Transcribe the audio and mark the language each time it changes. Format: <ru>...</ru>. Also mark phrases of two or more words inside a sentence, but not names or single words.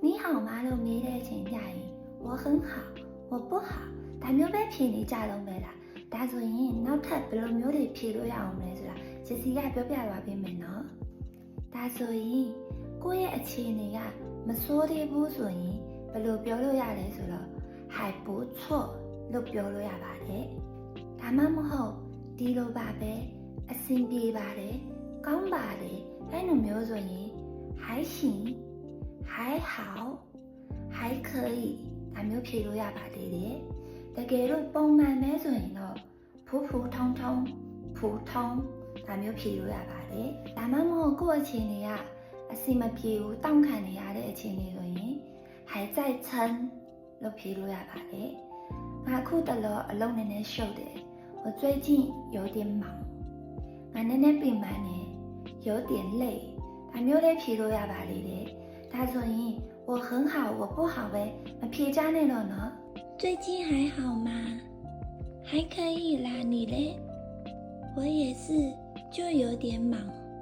<my>吗လို့မေးတဲ့အချိန်ကြရင်</my> <zh>我很好我不好</zh> <my>ဒါမျိုးပဲဖြေနေကြတော့မယ်လားဒါဆိုရင်နောက်ထပ်ဘယ်လိုမျိုးတွေဖြေလို့ရအောင်လဲဆိုတာဂျစီကပြောပြသွားပေးမယ်နော်ဒါဆိုရင်ကိုယ့်ရဲ့အခြေအနေကမဆိုးသေး ဘူးဆိုရင်ဘယ်လိုပြောလို့ရလဲဆိုတော့</my> <zh>还不错</zh> <my>လို့ပြောလို့ရပါတယ်ဒါမှမဟုတ်ဒီလိုပါပဲအဆင်ပြေပါတယ်ကောင်းပါတယ်အဲ့လိုမျိုး ဆိုရင်</my> <zh>还行还好还可以</zh> <my>ဒါမျိုးဖြေလို့ရပါသေးတယ်တကယ်လို့ပုံမှန်ပဲဆိုရင်တော့</my> <zh>普普通通普通</zh> <my>ဒါမျိုးဖြေလို့ရပါတယ်ဒါမှမဟုတ်ကိုယ့်အခြေအနေကအဆင်မပြေဘူးတောင့်ခံ နေရတဲ့အခြေအနေဆိုရင်</my> <zh>还在撑</zh> <my>လို့ဖြေလို့ရပါတယ်ငါအခုတလောအလုံးနည်းနည်းရှုပ်တယ်</my> <zh>我最近有点忙</zh> <my>ငါနည်းနည်းပင်ပန်းနေ</my> <zh>有点累</zh> <my>ဒါမျိုးလေးဖြေလို့ရပါလေတယ်ဒါဆိုရင်</my> <zh>我很好我不好</zh> <my>ပဲမဖြေကြနဲ့တော့နော်</my> <zh>最近还好吗还可以啦你嘞我也是就有点忙</zh>